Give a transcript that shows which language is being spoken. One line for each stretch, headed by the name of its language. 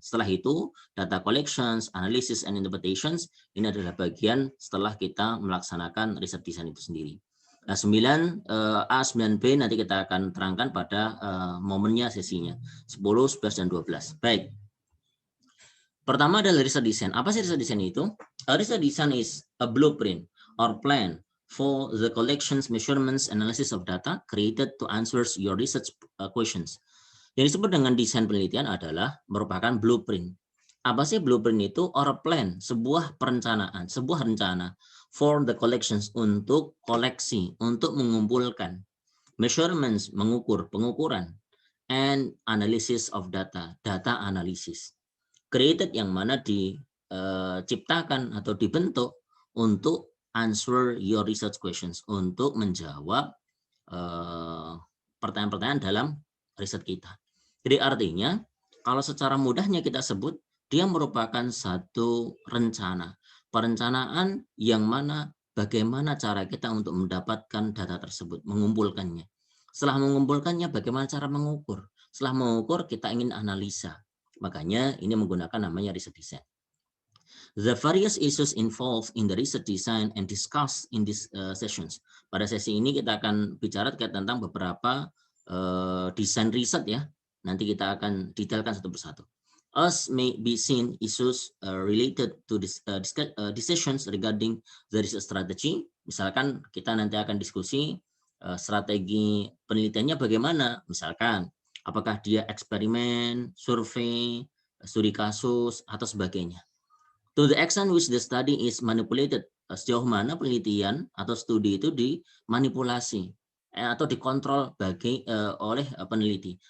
Indonesian: Setelah itu,
English: data collections, analysis, and interpretations,
Indonesian: ini adalah bagian setelah kita melaksanakan riset desain itu sendiri. Nah, 9A, 9B nanti kita akan terangkan pada momennya sesinya, 10, 11, dan 12. Baik. Pertama adalah riset design. Apa sih riset design itu?
English: Riset design is a blueprint or plan for the collections, measurements, analysis of data created to answer your research questions.
Indonesian: Yang disebut dengan desain penelitian adalah merupakan blueprint. Apa sih blueprint itu?
English: Or plan,
Indonesian: sebuah perencanaan, sebuah rencana
English: for the collections,
Indonesian: untuk koleksi, untuk mengumpulkan, measurements, mengukur, pengukuran,
English: and analysis of data,
Indonesian: data analisis. Created yang mana diciptakan atau dibentuk untuk
English: answer your research questions,
Indonesian: untuk menjawab pertanyaan-pertanyaan dalam riset kita. Jadi artinya kalau secara mudahnya kita sebut, dia merupakan satu rencana, Perencanaan yang mana bagaimana cara kita untuk mendapatkan data tersebut, mengumpulkannya. Setelah mengumpulkannya, bagaimana cara mengukur? Setelah mengukur, kita ingin analisa. Makanya ini menggunakan namanya riset design.
English: The various issues involved in the research design and discussed in these sessions.
Indonesian: Pada sesi ini kita akan bicara terkait tentang beberapa desain riset ya. Nanti kita akan detailkan satu persatu.
English: As may be seen, issues related to this, decisions regarding the research strategy.
Indonesian: Misalkan kita nanti akan diskusi strategi penelitiannya bagaimana. Misalkan apakah dia eksperimen, survei, studi kasus, atau sebagainya.
English: To the extent which the study is manipulated,
Indonesian: sejauh mana penelitian atau studi itu dimanipulasi atau dikontrol oleh peneliti.